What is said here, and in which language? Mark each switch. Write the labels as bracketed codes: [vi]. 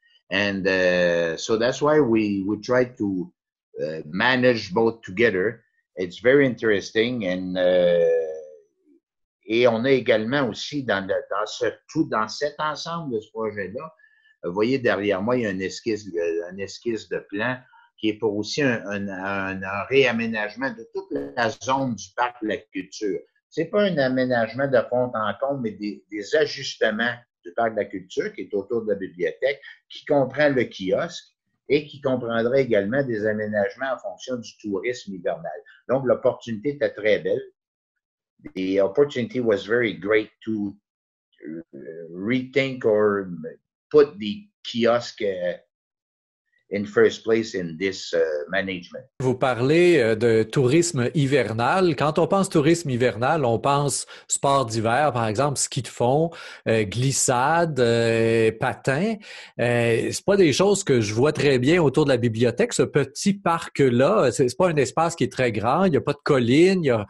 [en] And so that's why we try to manage both together. It's very interesting, [fr] and et on a également aussi dans cet ensemble de ce projet-là, vous voyez derrière moi, il y a une esquisse de plan qui est pour aussi un réaménagement de toute la zone du parc de la culture. C'est pas un aménagement de fond en comble, mais des ajustements du parc de la culture qui est autour de la bibliothèque, qui comprend le kiosque et qui comprendrait également des aménagements en fonction du tourisme hivernal. Donc, l'opportunité était très belle. [en] the opportunity was very great to rethink or put the kiosk in first place in this management. [fr] Vous parlez de tourisme hivernal. Quand on pense tourisme hivernal, on pense sport d'hiver, par exemple, ski de fond, glissade, patin. C'est pas des choses que je vois très bien autour de la bibliothèque. Ce petit parc-là, c'est pas un espace qui est très grand. Il n'y a pas de collines.